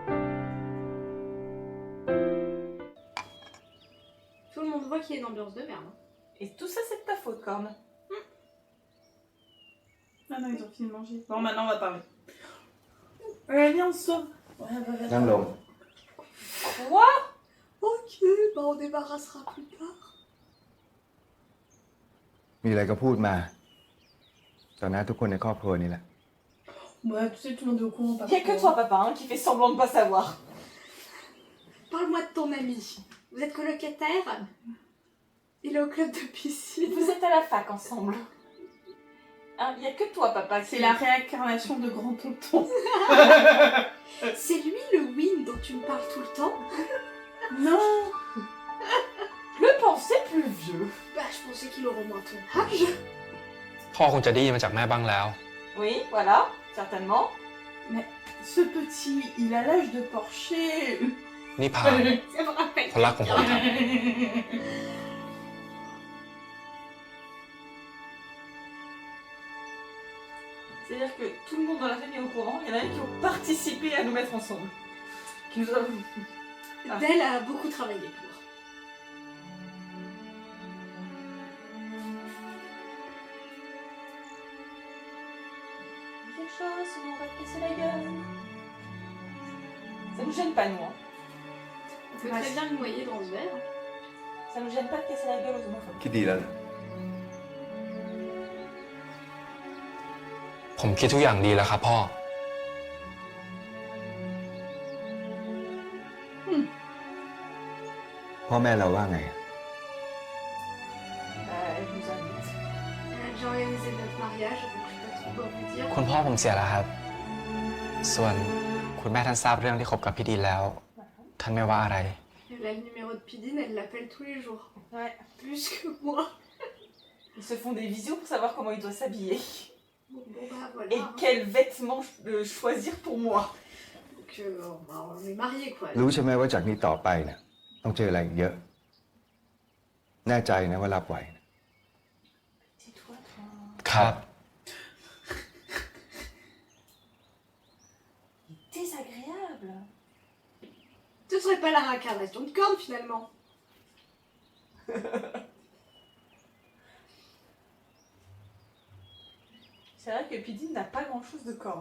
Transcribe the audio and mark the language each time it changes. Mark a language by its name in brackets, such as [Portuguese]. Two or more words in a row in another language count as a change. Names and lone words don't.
[French] Tout le monde voit qu'il y a une ambiance de merde. Et tout ça, c'est de ta faute, Corne. Ah non, ils ont fini de manger. Bon, maintenant, on va parler. Allez, viens, on sort. Ouais, bah, [Thai] นั่งลง [French] Quoi Ok, bah on débarrassera plus tard. [Thai] มีอะไรก็พูดมาต่อหน้าทุกคนในครอบครัวนี่แหละ [French] Ouais, tu sais, tout le monde est au courant. Il n'y a que toi, papa, hein, qui fait semblant de pas savoir. Parle-moi de ton ami. Vous êtes colocataire? Il est au club de piscine. Vous êtes à la fac ensemble. Il n'y a que toi, papa. C'est la réincarnation de grand tonton. C'est lui le Win dont tu me parles tout le temps? Non. Le pensais plus vieux. Bah, je pensais qu'il aurait au moins ton âge. [Thai] พ่อคงจะได้ยินมาจากแม่บ้างแล้ว [French] Oui, voilà, certainement. Mais ce petit, il a l'âge de Porcher. [Thai] นี่พา [French] Ça me rappelle. [Thai] คนรักของผมครับ [French] C'est-à-dire que tout le monde dans la famille est au courant. Il y en a qui ont participé à nous mettre ensemble. Qui nous ont... Ah. Belle a beaucoup travaillé pour. Quelque chose, sinon on va te casser la gueule. Ça nous gêne pas, nous. Hein. On peut très bien le noyer dans ce verre. Ça nous gêne pas de casser la gueule aux homophobes. [Thai] คิดดีแล้วเหรอ ผมคิดทุกอย่างดีแล้วครับพ่อ Hum. พ่อแม่เราว่าไง [French] Elle nous invite. J'ai organisé notre mariage, donc je sais pas trop quoi vous dire. [Thai] คุณพ่อผมเสียแล้วครับ ส่วนคุณแม่ท่านทราบเรื่องที่คบกับพี่ดินแล้ว ท่านไม่ว่าอะไร [French] Elle a le numéro de Pidine, elle l'appelle tous les jours. Ouais. Plus que moi. Ils se font des visios pour savoir comment il doit s'habiller. Bon, bah voilà. Et quels vêtements choisir pour moi. Donc on est mariés quoi. [Thai] รู้ใช่ไหมว่าจากนี้ต่อไปเนี่ยต้องเจออะไรอีกเยอะ แน่ใจนะว่ารับไหว [French] Tais-toi, toi. [Thai] ครับ [French] Désagréable. Ce serait pas la réincarnation de corne finalement. C'est vrai que Pidine n'a pas grand-chose de corne.